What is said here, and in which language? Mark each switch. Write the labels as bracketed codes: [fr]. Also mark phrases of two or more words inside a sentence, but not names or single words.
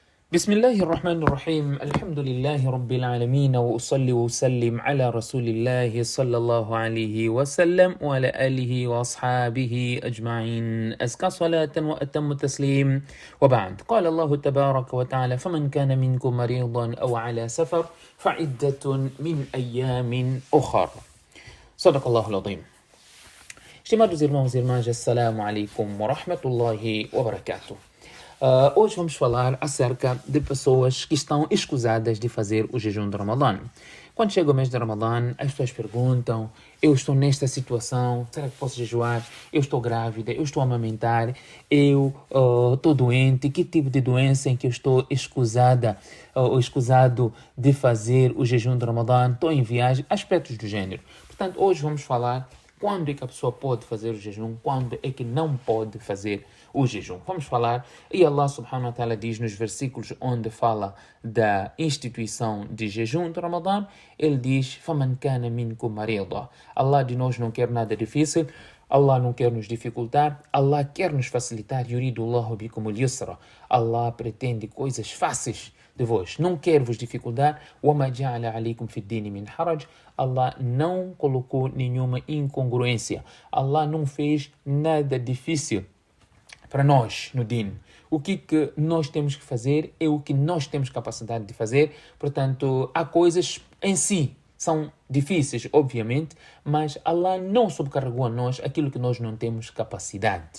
[ar] بسم الله الرحمن الرحيم الحمد لله رب العالمين وأصلي وأسلم على رسول الله صلى الله عليه وسلم وعلى آله وأصحابه أجمعين أزكى صلاة وأتم تسليم وبعد قال الله تبارك وتعالى فمن كان منكم مريضا أو على سفر فعدة من أيام أخر صدق الله العظيم. [pt] Estimados irmãos e irmãs, [ar] السلام عليكم ورحمة الله وبركاته. [pt] Hoje vamos falar acerca de pessoas que estão escusadas de fazer o jejum de Ramadã. Quando chega o mês de Ramadã, as pessoas perguntam: eu estou nesta situação, será que posso jejuar? Eu estou grávida, eu estou a amamentar, eu estou doente, que tipo de doença em que eu estou escusada ou escusado de fazer o jejum de Ramadã? Estou em viagem, aspectos do gênero. Portanto, hoje vamos falar quando é que a pessoa pode fazer o jejum, quando é que não pode fazer o jejum. Vamos falar, e [ar] الله سبحانه وتعالى [pt] diz nos versículos onde fala da instituição de jejum de Ramadã, ele diz, [ar] فَمَنْ كَانَ مِنْكُمْ مَرِيضًا. [pt] Allah de nós não quer nada difícil, Allah não quer nos dificultar, Allah quer nos facilitar. [ar] يريد الله بكم اليسر. [pt] Allah pretende coisas fáceis de vós, não quer vos dificultar. [ar] وَمَا جَعَلَ عَلَيْكُمْ فِي الدِّينِ مِنْ حَرَجٍ. [pt] Allah não colocou nenhuma incongruência. Allah não fez nada difícil para nós no din. O que nós temos que fazer é o que nós temos capacidade de fazer. Portanto, há coisas em si são difíceis, obviamente, mas Allah não subcarregou a nós aquilo que nós não temos capacidade.